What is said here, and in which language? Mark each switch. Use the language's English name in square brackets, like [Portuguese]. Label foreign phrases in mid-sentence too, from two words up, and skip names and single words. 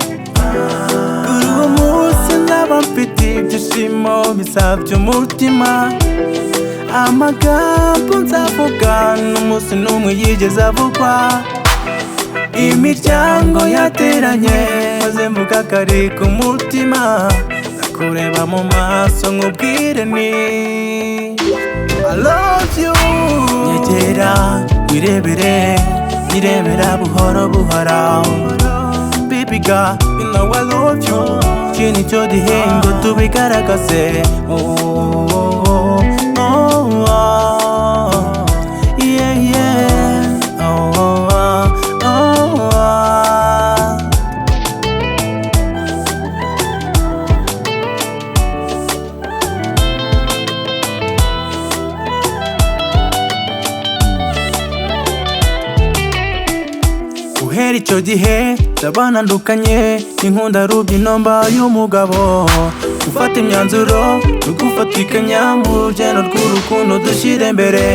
[Kinyarwanda] Kuri uwo munsi nzaba mfite ibyishimo bisabye umutima, amagambo nzavuga n'umunsi n'umwe yigeze avugwa. Imiryango yateranye maze mvuga kari ku mutima, kureba mu maso nkubwire ni [English] I love you. [Kinyarwanda] Nyegera wirebere, nyirebera buhoro buhoro, [English] baby girl, you know I love you. [Kinyarwanda] Iki nicyo gihe ngo tubigaragaze, oh, oh, oh, yeah, yeah, oh, oh, oh, oh. Guhera icyo gihe ndabana ndukanye n'inkunda rubyino mbaye umugabo, gufata imyanzuro no gufatikanya mu rugendo rw'urukundo dushyira imbere.